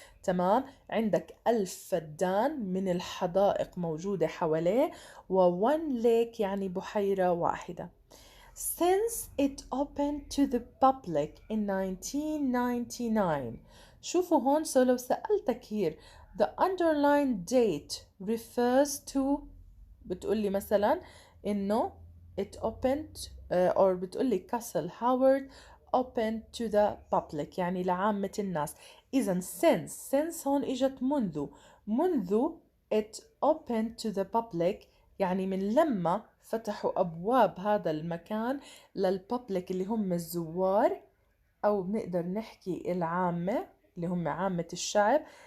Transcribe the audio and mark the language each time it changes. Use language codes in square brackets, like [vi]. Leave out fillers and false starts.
[ar] تمام، عندك 1000 فدان من الحدائق موجودة حواليه، و [en] one lake [ar] يعني بحيرة واحدة. [en] Since it opened to the public in 1999. [ar] شوفوا هون، لو سألتك [en] here the underlined date refers to، [ar] بتقولي مثلا إنه [en] it opened or بتقولي Castle Howard opened to the public، [ar] يعني لعامة الناس. إذا since هون إجت منذ [en] it opened to the public، [ar] يعني من لما فتحوا أبواب هذا المكان للببليك اللي هم الزوار، أو بنقدر نحكي العامة اللي هم عامة الشعب.